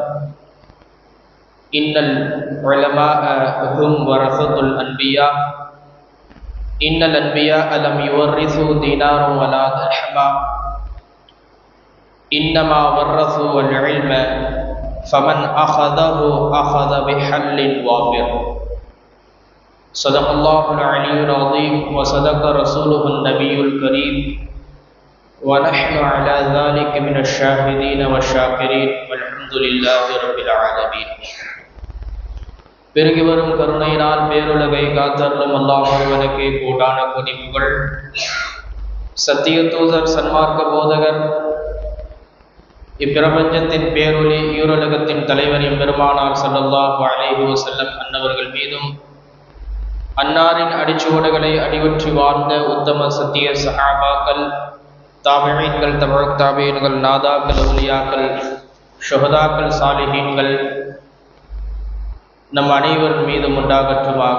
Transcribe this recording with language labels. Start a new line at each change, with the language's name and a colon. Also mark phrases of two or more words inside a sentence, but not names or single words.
Arabic: إن العلماء هم ورثة الأنبياء، إن الأنبياء لم يورثوا دينارا ولا درهما، إنما ورثوا العلم، فمن أخذه أخذ بحل وافر. صدق الله العلي العظيم وصدق رسوله النبي الكريم، ونحن على ذلك من الشاهدين والشاكرين والحمد لله رب العالمين.
Tamil: பெருகி வரும் கருணையினால் பேருலகை காத்தருளும் அல்லாஹ் ஒருவனுக்கே கோடான கோடி புகழ். சத்திய தூதர் சன்மார்க்க போதகர் இப்பிரபஞ்சத்தின் பேரொளி ஈருலகத்தின் தலைவர் எம்பெருமானார்
Arabic: صلى الله عليه وسلم
Tamil: அன்னவர்கள் மீதும், அன்னாரின் அடிச்சுவடுகளை அடிவற்றி வாழ்ந்த உத்தம சத்திய சஹாபாக்கள், தாபிஈன்கள், தபஅத் தாபிஈன்கள், நாதாக்கள், அவுலியாக்கள், ஷுஹதாக்கள், சாலிஹீன்கள் நம் அனைவர் மீதும் உண்டாகட்டுமாக.